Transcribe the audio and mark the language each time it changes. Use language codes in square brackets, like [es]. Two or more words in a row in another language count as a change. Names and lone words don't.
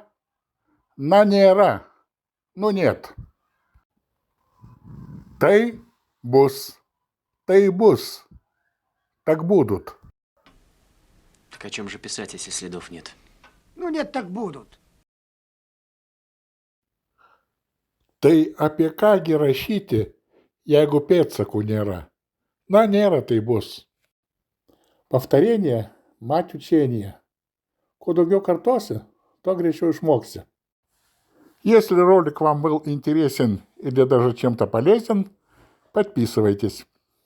[lt] Na nėra. [ru] Ну нет. [lt] Tai bus. Tai bus. [ru] Так будут. Так о чем же писать, если следов нет? Ну нет, так будут. [lt] Tai apie ką gi rašyti, jeigu pėdsakų nėra? Na, nėra tai bus. [ru] Повторение – мать учения. [lt] Kuo daugiau kartosi, tai greičiau išmoksi. [ru] Если ролик вам был интересен или даже чем-то полезен, подписывайтесь.